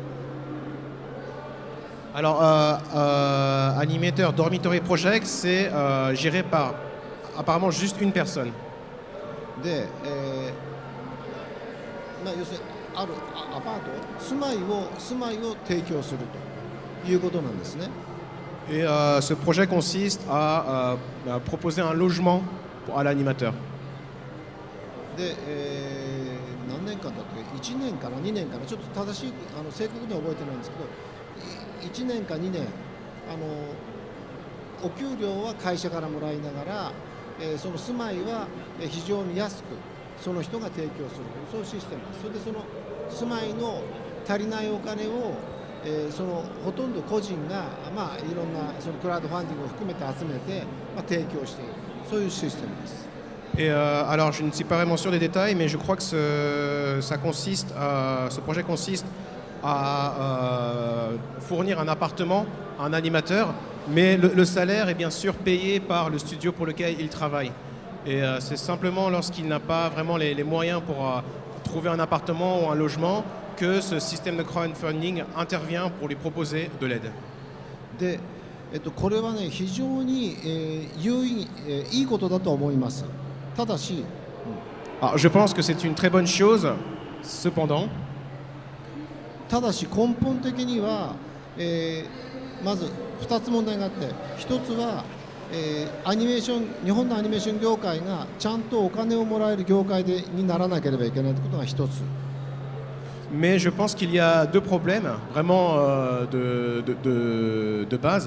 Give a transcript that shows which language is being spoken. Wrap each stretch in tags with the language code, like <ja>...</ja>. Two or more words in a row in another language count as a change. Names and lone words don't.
<fr>Alors, Animator Dormitory Project, c'est géré par apparemment juste une personne.</fr> <ja>で、要するにあるアパート、住まいを提供するということなんですね。</ja> <fr>Et ce projet consiste à proposer un logement à l'animateur.</fr> <ja>で、何年間だったっけ、1年かな2年かな、ちょっと正しい正確には覚えてないんですけど、1年か2年お給料は会社からもらいながら、その住まいは非常に安くその人が提供する、そういうシステムです。それでその住まいの足りないお金を、そのほとんど個人が、いろんなそのクラウドファンディングを含めて集めて、提供している、そういうシステムです。</ja> <fr>Et alors, je ne suis pas vraiment sûr des détails, mais je crois que ce projet consiste à fournir un appartement à un animateur, mais le salaire est bien sûr payé par le studio pour lequel il travaille. Et c'est simplement lorsqu'il n'a pas vraiment les moyens pour trouver un appartement ou un logement que ce système de crowdfunding intervient pour lui proposer de l'aide.</fr> <ja>で、これはね、非常に、いいことだと思います。ただし、</ja> <fr>Alors, je pense que c'est une très bonne chose. Cependant,</fr> <ja>ただし根本的には、まず2つ問題があって、1つは、日本のアニメーション業界がちゃんとお金をもらえる業界にならなければいけないということが1つ。</ja> <fr>mais je pense qu'il y a deux problèmes vraiment de base.</fr>